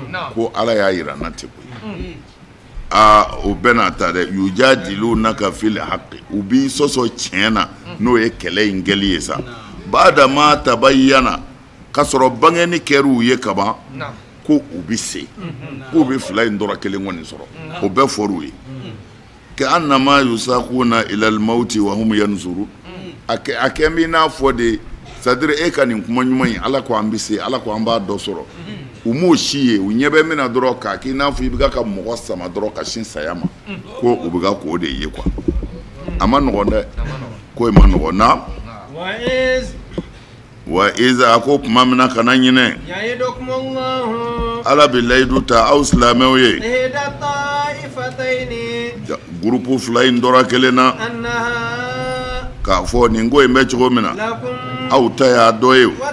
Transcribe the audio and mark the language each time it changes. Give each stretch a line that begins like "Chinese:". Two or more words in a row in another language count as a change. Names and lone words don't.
Bambara: ko Ala y'a yira n na ten koyi o bɛɛ n'a ta dɛ
Arabic: يجادلونك في الحق
Bambara: u b'i sɔsɔ tiɲɛ na n'o ye kɛlɛ in kɛli ye sa
Arabic: بعد ما تبين
Bambara: ka sɔrɔ bangeni kɛr'u ye kaban ko u bɛ se k'u bɛ fila in dɔrɔn kelen kɔni sɔrɔ o bɛɛ fɔr'u ye
Arabic: كأنما يساقون إلى الموت وهم ينظرون
Bambara: a kɛ min n'a fɔ de c'est-à-dire e ka nin kuma ɲuman in Ala ko an bɛ se Ala ko an b'a dɔ sɔrɔ u m'o si ye u ɲɛ bɛ min na dɔrɔn k'a k'i n'a fɔ i bɛ ka mɔgɔ sama dɔrɔn ka sin saya ma ko u bɛ ka k'o de ye quoi a ma nɔgɔn dɛ ko ma nɔgɔn na
Arabic: وإذا
Bambara: a ko tuma min na kana ɲinɛ Ala bɛ layidu ta aw silamɛw ye groupe fila in dɔrɔn kelen na k'a fɔ nin ko in bɛ cogo min na aw ta y'a dɔ ye